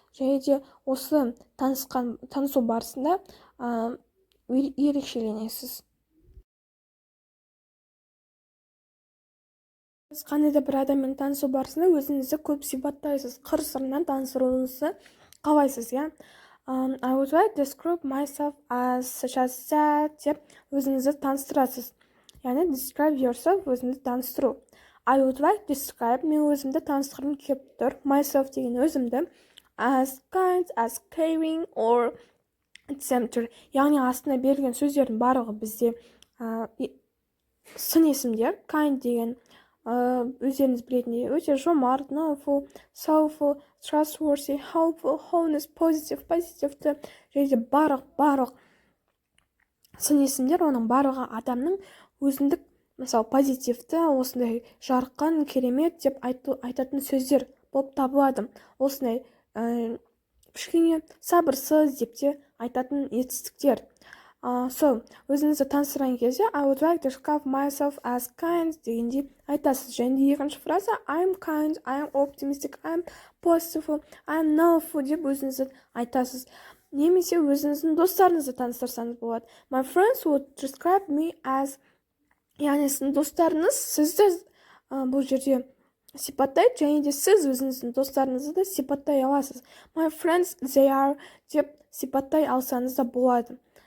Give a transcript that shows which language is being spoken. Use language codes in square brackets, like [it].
[kk] Және де осы танысу барысында ерекшеленесіз. Сіз қандай да бір адаммен танысу барысында өзіңізді көп сипаттайсыз, қыр-сырынан таныстыруыңызды қалайсыз, иә? [en] I would like to describe myself as such as that [kk] деп өзіңізді таныстырасыз. Яғни [en] describe yourself, [kk] өзіңізді таныстыру. [en] I would like to describe, [kk] мен өзімді таныстырғым келіп тұр. [en] Myself [kk] деген өзімді [en] as kind, as caring or etc. [kk] Яғни астына берілген сөздердің барлығы бізде сын есімдер. [en] Kind [kk] деген өздеріңіз білетіндей өте жомарт, [en] knowful, soulful, trustworthy, hopeful, honest, positive, позитивті. [kk] Және де барлық сын есімдер, оның барлығы адамның өзіндік, мысалы позитивті, осындай жарқын, керемет деп айтатын сөздер болып табылады. Осындай кішкене сабырсыз деп те айтатын етістіктер. Өзіңізді таныстырған кезде [en] I would like to describe myself as kind [kk] дегенде айтасыз. Және де екінші фраза [en] I'm kind, I'm optimistic, I'm positive, I'm knowful [kk] деп өзіңізді айтасыз. Немесе өзіңіздің достарыңызды таныстырсаңыз болады. [en] My friends would describe me as, [kk] яғни сіздің достарыңыз сізді бұл жерде сипаттайды, және де сіз өзіңіздің достарыңызды да сипаттай аласыз. [en] My friends, they are [kk] деп сипаттай алсаңыз да болады.